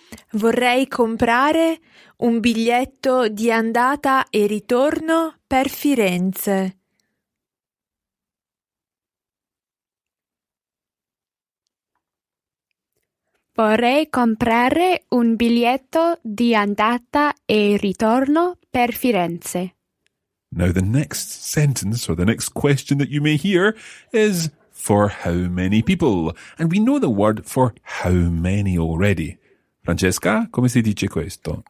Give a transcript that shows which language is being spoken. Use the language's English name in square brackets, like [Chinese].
[Italian] Vorrei comprare un biglietto di andata e ritorno per Firenze. Vorrei comprare un biglietto di andata e ritorno per Firenze. [English] Now, the next sentence or the next question that you may hear is for how many people? And we know the word for how many already. [Italian] Francesca, come si dice questo?